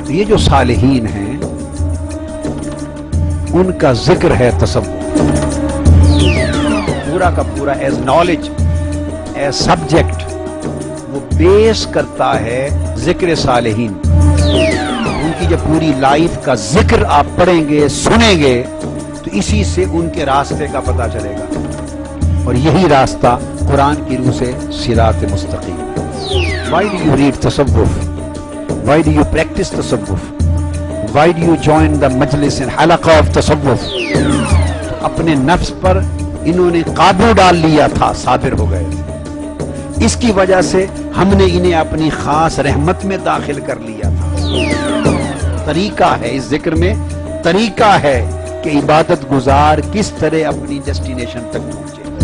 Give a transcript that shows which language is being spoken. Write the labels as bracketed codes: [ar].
[ur] تو یہ جو صالحین ہیں ان کا ذکر ہے تصوف، پورا کا پورا ایز نالج، ایز سبجیکٹ وہ بیس کرتا ہے ذکر صالحین. ان کی جب پوری لائف کا ذکر آپ پڑھیں گے، سنیں گے، تو اسی سے ان کے راستے کا پتہ چلے گا. اور یہی راستہ قرآن کی روح سے صراط مستقیم. [en] Why do you read tasawwuf? Why do you practice tasawwuf? Why do you join the majlis and halqa of tasawwuf? [ur] اپنے نفس پر انہوں نے قابو ڈال لیا تھا، صابر ہو گئے تھے. اس کی وجہ سے ہم نے انہیں اپنی خاص رحمت میں داخل کر لیا تھا. طریقہ ہے اس ذکر میں، طریقہ ہے کہ عبادت گزار کس طرح اپنی ڈیسٹینیشن تک پہنچے.